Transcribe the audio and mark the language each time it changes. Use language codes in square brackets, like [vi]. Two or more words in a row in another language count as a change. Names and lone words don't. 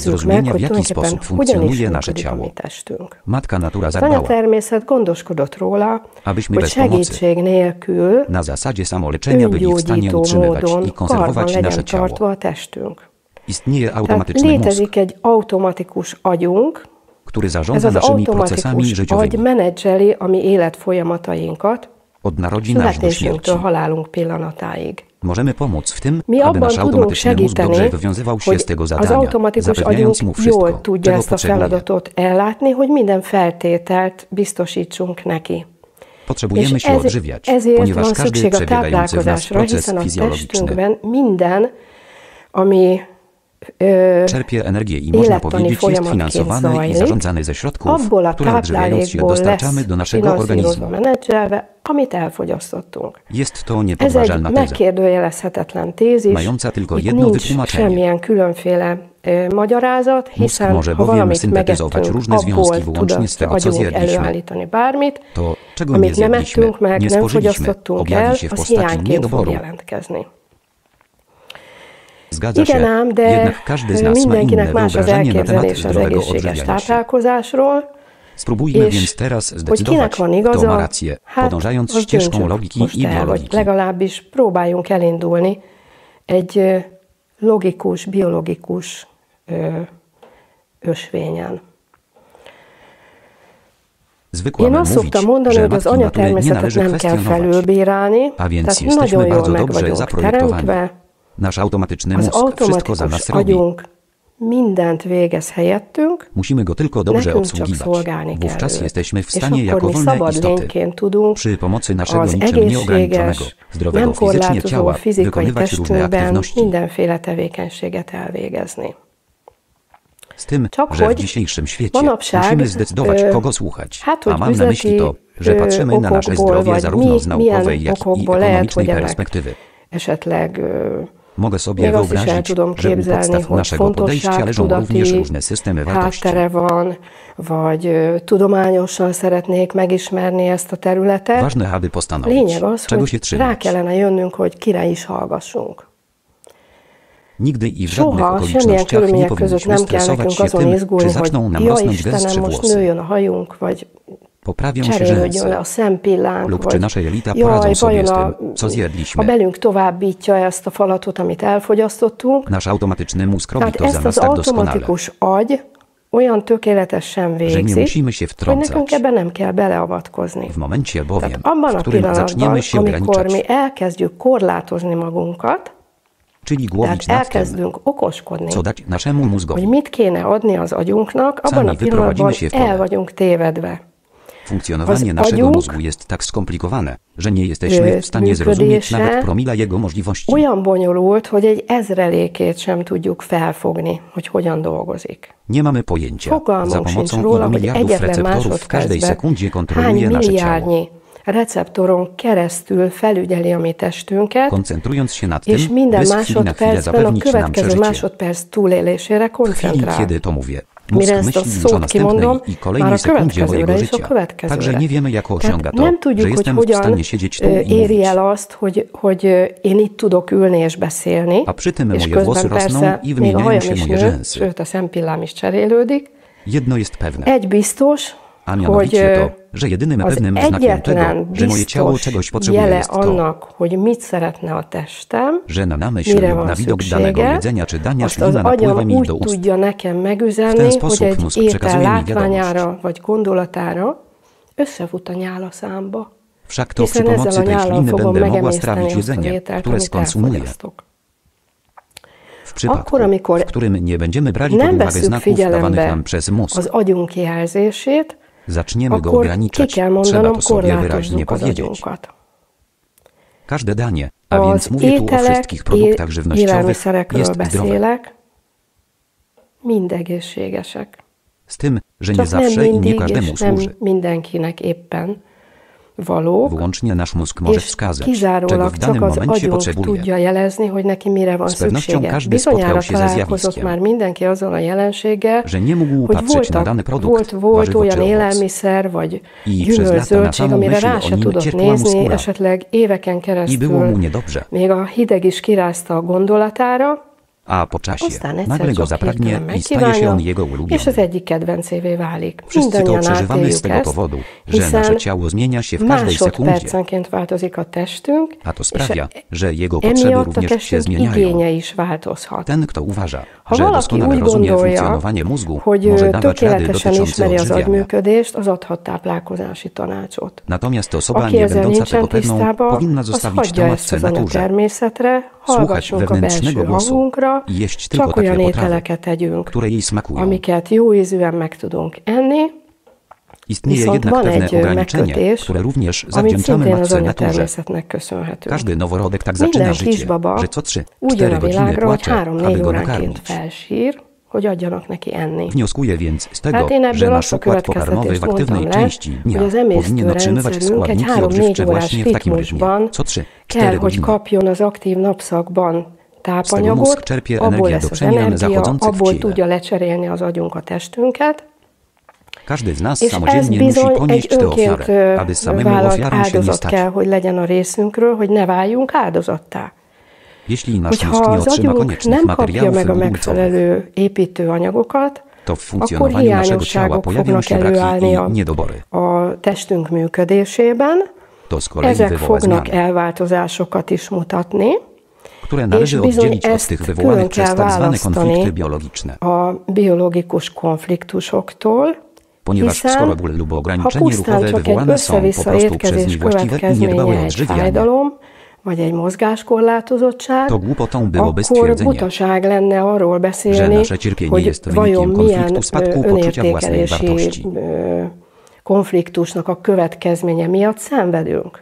[hu] nézzük meg, [pl] zrozumienia, [hu] hogy [pl] w jaki sposób [hu] tulajdonképpen hogyan is [pl] funkcjonuje nasze [hu] működik a mi [pl] ciało. [hu] testünk. [pl] Matka natura [hu] Az [pl] zadbała, [hu] anyatermészet gondoskodott róla, [pl] abyśmy [hu] hogy [pl] bez pomocy, [hu] segítség nélkül [pl] na zasadzie samoleczenia byli w stanie [hu] öngyógyító [pl] utrzymywać [hu] módon [pl] i [hu] karban [pl] konserwować [hu] legyen [pl] nasze ciało. [hu] tartva a testünk. [pl] Istnieje [hu] Tehát [pl] automatyczny mózg, [hu] létezik egy automatikus agyunk, [pl] który [hu] ez [pl] zarządza [hu] az [pl] naszymi procesami [hu] automatikus agy [pl] życiowymi. [hu] menedzseli a mi életfolyamatainkat, [pl] Od narodzin aż do śmierci. [hu] születésünktől halálunk pillanatáig. [pl] Możemy pomóc w tym, [hu] Mi [pl] aby [hu] abban [pl] nasz [hu] tudunk [pl] automatyczny mózg dobrze [hu] segíteni, [pl] wywiązywał się [hu] hogy [pl] z tego [hu] az [pl] zadania, [hu] automatikus agyunk [pl] zapewniając mu wszystko, [hu] jól tudja [pl] czego [hu] ezt a [pl] potrzebuje. [hu] feladatot ellátni, hogy minden feltételt biztosítsunk neki. [pl] Potrzebujemy [hu] És [pl] się odżywiać, [hu] ezért [pl] ponieważ [hu] van [pl] każdy [hu] szükség a [pl] przebiegający w nas [hu] táplálkozásra, [pl] proces [hu] hiszen a [pl] fizjologiczny [hu] testünkben minden, ami [pl] czerpie energię i można [hu] élettani [pl] powiedzieć jest [hu] folyamatként [pl] finansowany i [hu] zajlik, [pl] zarządzany ze środków, [hu] abból a [pl] które odżywiając się [hu] táplálékból [pl] dostarczamy [hu] lesz [pl] do naszego [hu] finanszírozva, [pl] organizmu. [hu] menedzselve, amit elfogyasztottunk. [pl] Jest to [hu] Ez egy [pl] niepodważalna teza, [hu] megkérdőjelezhetetlen tézis, [pl] mająca tylko [hu] itt [pl] jedno [hu] nincs [pl] wytłumaczenie. [hu] semmilyen különféle magyarázat, [pl] Mózg [hu] hiszen [pl] może [hu] ha [pl] bowiem [hu] valamit [pl] syntetyzować [hu] megettünk, [pl] różne [hu] abból [pl] związki [hu] tud [pl] wyłącznie z [hu] az [pl] tego, co [hu] agyunk [pl] zjedliśmy. [hu] előállítani bármit, [pl] To, czego nie [hu] amit nem [pl] zjedliśmy, [hu] ettünk meg, [pl] nie [hu] nem [pl] spożyliśmy, [hu] fogyasztottunk el, [pl] objawi się w [hu] az [pl] postaci [hu] hiányként fog [pl] niedoboru. [hu] jelentkezni. [pl] Zgadza się, [hu] Igen ám, de [pl] jednak każdy z nas ma inne [hu] mindenkinek más az [pl] wyobrażenie na temat [hu] elképzelés az [pl] zdrowego [hu] egészséges [pl] odżywiania się. [hu] táplálkozásról, [pl] Spróbujmy [hu] és [pl] więc teraz [hu] hogy [pl] zdecydować, [hu] kinek van [pl] kto [hu] igaza, [pl] ma rację, [hu] hát [pl] podążając [hu] azt [pl] ścieżką [hu] döntsük [pl] logiki [hu] most [pl] i [hu] el, vagy [pl] biologiki. [hu] legalábbis próbáljunk elindulni egy logikus, biológikus ösvényen. [pl] Zwykła [hu] Én azt [pl] mówić, [hu] szoktam mondani, [pl] że [hu] hogy az [pl] matki natury nie [hu] anyatermészetet [pl] należy [hu] nem kell [pl] kwestionować. [hu] felülbírálni, [pl] A więc [hu] tehát [pl] jesteśmy [hu] nagyon jól [pl] bardzo [hu] meg [pl] dobrze [hu] vagyunk [pl] zaprojektowani. [hu] teremtve, [pl] Nasz automatyczny [hu] az [pl] mózg wszystko za [hu] automatikus [pl] nas robi. [hu] agyunk mindent végez helyettünk, [pl] Musimy go tylko dobrze [hu] nekünk csak [pl] obsługiwać. [hu] szolgálni kell [pl] Wówczas [hu] őt. [pl] jesteśmy w [hu] És [pl] stanie [hu] akkor [pl] jako [hu] mi [pl] wolne [hu] szabad [pl] istoty [hu] lényként tudunk [pl] przy pomocy naszego [hu] az [pl] niczym nieograniczonego, [hu] egészséges, [pl] zdrowego [hu] nem [pl] fizycznie [hu] korlátozó [pl] ciała [hu] fizikai [pl] wykonywać różne [hu] testünkben [pl] aktywności. [hu] mindenféle tevékenységet elvégezni. [pl] Z tym, [hu] Csak [pl] że w [hu] hogy [pl] dzisiejszym świecie [hu] manapság, [pl] musimy zdecydować, kogo słuchać. [hu] hát, [pl] A [hu] hogy [pl] mam na myśli to, że patrzymy na nasze [hu] okokból, [pl] zdrowie [hu] vagy [pl] zarówno z [hu] milyen [pl] naukowej, jak i [hu] okokból lehet, [pl] ekonomicznej [hu] hogy ennek [pl] perspektywy. [hu] esetleg [pl] Mogę sobie [hu] még azt is el [pl] wyobrazić, [hu] tudom [pl] że u [hu] képzelni, [pl] podstaw [hu] hogy [pl] naszego podejścia leżą również [hu] fontoságtudati [pl] różne systemy wartości. [hu] háttere van, vagy tudományosan szeretnék megismerni ezt a területet. [pl] Ważne, aby postanowić, [hu] Lényeg az, [pl] czego się [hu] hogy rá [pl] trzymać. [hu] kellene jönnünk, hogy kire is hallgassunk. [pl] Nigdy i w żadnych [hu] Soha, semmilyen [pl] okolicznościach nie [hu] körülmények között [pl] powinniśmy [hu] nem kell [pl] stresować [hu] nekünk [pl] się [hu] azon [pl] tym, [hu] izgulni, [pl] czy [hu] hogy [pl] zaczną nam [hu] ja [pl] rosnąć gęstsze [hu] Istenem, most [pl] włosy. [hu] nőjön a hajunk, vagy [pl] Poprawią się [hu] cserélődjön [pl] rzęsy. [hu] le a szempillánk, [pl] Lub czy [hu] vagy [pl] nasze jelita [hu] jaj, [pl] poradzą sobie z [hu] vajon [pl] tym, co zjedliśmy. [hu] a belünk továbbítja ezt a falatot, amit elfogyasztottunk. [pl] Nasz automatyczny mózg robi [hu] Tehát [pl] to za [hu] ezt [pl] nas [hu] az [pl] tak doskonale, [hu] automatikus agy olyan tökéletesen [pl] że nie [hu] végzi, [pl] musimy się [hu] hogy nekünk [pl] wtrącać. [hu] ebben nem kell beleavatkozni. [pl] W momencie bowiem, [hu] Tehát abban [pl] w [hu] a [pl] którym [hu] pillanatban, [pl] zaczniemy się [hu] amikor [pl] ograniczać, [hu] mi elkezdjük korlátozni magunkat, [pl] czyli [hu] tehát [pl] głowić nad tym, [hu] elkezdünk okoskodni, [pl] co dać naszemu [hu] hogy [pl] mózgowi, [hu] mit kéne adni az agyunknak, abban [pl] Sami [hu] a pillanatban [pl] wyprowadzimy się w pole. [hu] el vagyunk tévedve. [pl] funkcjonowanie [hu] az [pl] naszego [hu] agyunk, [pl] mózgu jest tak skomplikowane, że nie jesteśmy w stanie zrozumieć [hu] működése [pl] nawet promila jego możliwości. [hu] olyan bonyolult, hogy egy ezrelékét sem tudjuk felfogni, hogy hogyan dolgozik. [pl] Nie mamy pojęcia. Za [hu] Fogalmunk sincs [pl] pomocą [hu] róla, [pl] ilu [hu] hogy [pl] miliardów [hu] egyetlen [pl] receptorów w każdej [hu] másodpercben [pl] sekundzie [hu] hány [pl] kontroluje nasze ciało. [hu] milliárdnyi receptoron keresztül felügyeli a mi testünket, [pl] Koncentrując się nad tym, [hu] és minden [pl] by z chwili na chwilę [hu] másodpercben a [pl] zapewnić nam [hu] következő [pl] przeżycie. [hu] másodperc túlélésére [pl] W chwili, [hu] koncentrál. [pl] kiedy to mówię, [hu] Mire [pl] mózg [hu] ezt a [pl] myśli już o [hu] szót kimondom, [pl] następnej i [hu] már [pl] kolejnej [hu] a [pl] sekundzie mojego [hu] következőre is a [pl] życia. [hu] következőre. [pl] Także nie wiemy, jak osiąga [hu] Tehát [pl] to, [hu] nem [pl] że [hu] tudjuk, hogy [pl] jestem w [hu] hogyan [pl] stanie siedzieć tu i [hu] éri [pl] mówić. [hu] el azt, hogy én itt tudok ülni és beszélni, [pl] A przy tym [hu] és [pl] moje włosy [hu] közben [pl] rosną [hu] persze [pl] i [hu] még a [pl] wymieniają [hu] hajam [pl] się [hu] is [pl] moje [hu] nő, [pl] rzęsy. [hu] sőt a szempillám is cserélődik. [pl] Jedno jest pewne, [hu] Egy biztos, [pl] a [hu] hogy [pl] mianowicie to, że jedynym [hu] az [pl] pewnym znakiem tego, [hu] egyetlen [pl] że moje ciało [hu] biztos [pl] czegoś potrzebuje, [hu] jele [pl] jest to, [hu] annak, hogy mit szeretne a testem, [pl] że na myśl [hu] mire [pl] lub [hu] van [pl] na widok danego [hu] szüksége, [pl] jedzenia czy dania [hu] azt az [pl] ślina napływa [hu] agyam [pl] mi [hu] úgy [pl] do ust. [hu] tudja nekem [pl] W [hu] megüzenni, [pl] ten [hu] hogy [pl] sposób [hu] egy [pl] mózg [hu] étel [pl] przekazuje mi wiadomość. [hu] látványára vagy gondolatára összefut a nyálaszámba. [pl] Wszak to przy [hu] Hiszen ezzel [pl] pomocy [hu] a [pl] tej [hu] nyállal [pl] śliny [hu] fogom [pl] będę mogła [hu] megemészteni [pl] strawić [hu] azt a [pl] jedzenie, [hu] ételt, [pl] które [hu] amit [pl] skonsumuję. [hu] elfogyasztok. [pl] W przypadku, [hu] Akkor, amikor [pl] w którym nie będziemy brali pod [hu] nem [pl] uwagę [hu] vesszük [pl] znaków dawanych [hu] figyelembe [pl] nam przez mózg, [hu] az agyunk jelzését, [pl] zaczniemy go [hu] akkor ki [pl] ograniczać. [hu] kell [pl] Trzeba [hu] mondanom, [pl] to sobie wyraźnie [hu] korlátozzuk az [pl] powiedzieć. [hu] agyunkat. [pl] Każde danie, a [hu] Az [pl] więc mówię tu o [hu] ételek, [pl] wszystkich produktach żywnościowych, [hu] élelmiszerekről [pl] jest zdrowe. [hu] beszélek, mind egészségesek. [pl] Z tym, że nie [hu] Csak nem [pl] zawsze i nie [hu] mindig, [pl] każdemu [hu] és nem [pl] służy. [hu] mindenkinek éppen valók, [pl] Wyłącznie nasz mózg może [hu] és [pl] wskazać, czego [hu] kizárólag [pl] w danym [hu] csak az [pl] momencie [hu] agyunk [pl] potrzebuje. [hu] tudja jelezni, hogy neki mire van [pl] Z pewnością [hu] szüksége. [pl] każdy spotkał [hu] Bizonyára [pl] się ze [hu] találkozott [pl] zjawiskiem, [hu] már mindenki azzal a jelenséggel, [pl] że nie mógł [hu] hogy [pl] patrzeć na dany produkt, [hu] volt [pl] warzywo [hu] olyan [pl] czy owoc. [hu] élelmiszer, vagy [pl] I przez [hu] gyümölcs, [pl] lata na [hu] zöldség, [pl] samą [hu] amire [pl] myśl [hu] rá [pl] o [hu] se [pl] nim [hu] tudott [pl] ciepła mu [hu] nézni, [pl] skóra. [hu] esetleg éveken [pl] I było mu [hu] keresztül. [pl] niedobrze, [hu] Még a hideg is kirázta a gondolatára, [pl] a po czasie [hu] aztán egyszer [pl] nagle go [hu] csak [pl] zapragnie [hu] hirtelen [pl] i staje się [hu] megkívánja, [pl] on jego ulubiony. [hu] és az egyik kedvencévé válik. [pl] Wszyscy to [hu] Mindannyian [pl] przeżywamy z [hu] átéljük [pl] tego [hu] ezt, [pl] powodu, że nasze [hu] hiszen [pl] ciało zmienia się w każdej sekundzie, [hu] másodpercenként változik a testünk, [pl] a to [hu] és [pl] sprawia, że jego potrzeby [hu] emiatt a [pl] również się [hu] testünk [pl] zmieniają. [hu] igénye is változhat. [pl] Ten, kto uważa, [hu] Ha [pl] że [hu] valaki [pl] doskonale [hu] úgy [pl] rozumie [hu] gondolja, [pl] funkcjonowanie mózgu, [hu] hogy [pl] może dawać rady [hu] tökéletesen [pl] dotyczące [hu] ismeri az [pl] odżywiania. [hu] agyműködést, az adhat táplálkozási tanácsot. [pl] Natomiast osoba [hu] Aki [pl] nie [hu] ezzel [pl] będąca [hu] nincsen [pl] tego pewną [hu] tisztában, [pl] powinna [hu] az [pl] zostawić [hu] hagyja [pl] to [hu] ezt [pl] matce [hu] az [pl] naturze, [hu] anyagtermészetre, [pl] słuchać [hu] hallgassunk a [pl] wewnętrznego [hu] belső [pl] głosu [hu] hangunkra, [pl] i jeść tylko [hu] csak [pl] takie [hu] olyan [pl] potrawy, [hu] ételeket tegyünk, [pl] które jej smakują. [hu] amiket jó ízűen meg tudunk enni, [pl] Istnieje [hu] viszont [pl] jednak [hu] van [pl] pewne [hu] egy [pl] ograniczenie, [hu] megkötés, [pl] które również [hu] amit [pl] zawdzięczamy [hu] szintén az [pl] matce naturze. [hu] anyatermészetnek köszönhető. [pl] Każdy noworodek tak zaczyna [hu] Minden [pl] życie, [hu] kisbaba [pl] że co 3-4 [hu] úgy jön a [pl] godziny [hu] világra, hogy [pl] płacze, [hu] 3-4 [pl] aby go [hu] óránként [pl] nakarmić. [hu] felsír, hogy adjanak neki enni. [pl] Wnioskuję więc z tego, [hu] Hát én [pl] że [hu] ebből [pl] nasz [hu] azt a [pl] układ pokarmowy w [hu] következtetést [pl] aktywnej [hu] mondtam le, [pl] części dnia [hu] hogy az [pl] powinien otrzymywać [hu] emésztőrendszerünk egy [pl] składniki odżywcze [hu] 3-4 órás [pl] właśnie w takim rytmie, [hu] ritmusban [pl] co 3-4 [hu] kell, hogy [pl] godziny. [hu] kapjon az aktív napszakban [pl] Z tego mózg [hu] tápanyagot, [pl] czerpie [hu] abból [pl] energię [hu] lesz [pl] do [hu] az [pl] przemian [hu] energia, [pl] zachodzących w [hu] abból [pl] ciele. [hu] tudja lecserélni az agyunk a testünket, [pl] Każdy z nas [hu] és ez [pl] samodzielnie musi [hu] bizony [pl] ponieść [hu] egy [pl] tę [hu] önként [pl] ofiarę, aby samemu [hu] vállalt [pl] ofiarą się nie [hu] áldozat [pl] stać. [hu] kell, hogy legyen a részünkről, hogy ne váljunk áldozattá. [pl] Jeśli nasz [hu] Hogyha [pl] mózg nie [hu] az [pl] otrzyma [hu] agyunk [pl] koniecznych [hu] nem kapja [pl] materiałów [hu] meg a [pl] budulcowych, [hu] megfelelő építőanyagokat, [pl] to w [hu] akkor [pl] funkcjonowaniu naszego ciała [hu] hiányosságok [pl] pojawią [hu] fognak [pl] się braki [hu] előállni [pl] i niedobory. [hu] a testünk működésében. [pl] To z kolei [hu] Ezek [pl] wywoła [hu] fognak [pl] zmiany, [hu] elváltozásokat is mutatni, [pl] które należy [hu] bizony [pl] oddzielić od [hu] ezt [pl] tych [hu] külön [pl] wywołanych przez [hu] kell [pl] tak zwane [hu] választani [pl] konflikty biologiczne. [hu] a biológikus konfliktusoktól, [pl] Ponieważ [hu] hiszen [pl] choroby lub [hu] ha [pl] ograniczenie [hu] pusztán [pl] ruchowe [hu] csak egy [pl] wywołane są po [hu] össze-vissza [pl] prostu przez [hu] étkezés [pl] niewłaściwe i [hu] következménye [pl] niedbałe [hu] egy [pl] odżywianie, [hu] fájdalom, vagy egy mozgáskorlátozottság, [pl] to głupotą byłoby [hu] akkor [pl] stwierdzenie, [hu] butaság lenne arról [pl] że [hu] beszélni, [pl] nasze cierpienie [hu] hogy [pl] jest [hu] vajon [pl] wynikiem [hu] milyen [pl] konfliktu spadku poczucia własnej [hu] önértékelési [pl] wartości. [hu] konfliktusnak a következménye miatt szenvedünk.